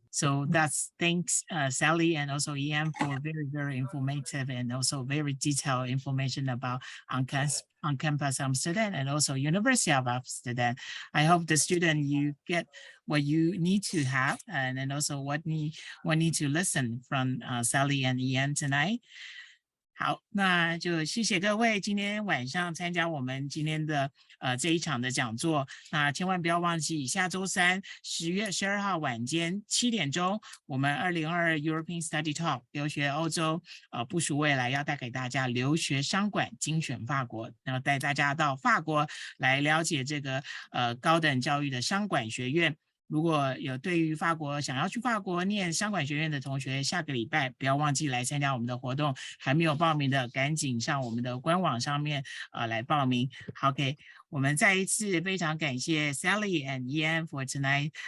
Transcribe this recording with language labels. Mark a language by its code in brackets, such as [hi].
[en] So that's thanks Sally and also Ian for very informative and also very detailed information about OnCampus Amsterdam and also University of Amsterdam. I hope the student you get what you need to have and also what need to listen from Sally and Ian tonight. [zh] 好，那就谢谢各位今天晚上参加我们今天的这一场的讲座。那千万不要忘记，下周三10月12号晚间7点钟，我们2022 European Study Talk 留学欧洲部署未来要带给大家留学商管精选法国，然后带大家到法国来了解这个高等教育的商管学院。如果有对于法国想要去法国念商管学院的同学，下个礼拜不要忘记来参加我们的活动。还没有报名的，赶紧上我们的官网上面来报名。 [en] OK， [zh] 我们再一次非常感谢 [en] Sally and Ian for tonight.